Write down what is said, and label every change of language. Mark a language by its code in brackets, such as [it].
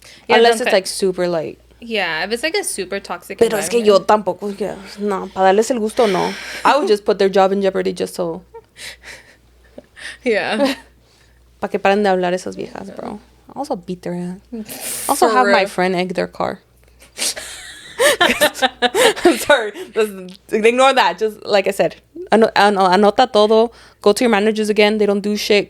[en] Yeah, unless it's like super like. Yeah, if it's like a super toxic [es] Pero es que yo tampoco, no, para darles el gusto, no. [en] I would just put their job in jeopardy just so. Yeah. [es] Para que paren de hablar esas viejas, bro. [en] I also beat their ass. Also have my friend egg their car. I'm sorry. Ignore that. Just like I said, [es] anota todo. [en] Go to your managers again. They don't do shit.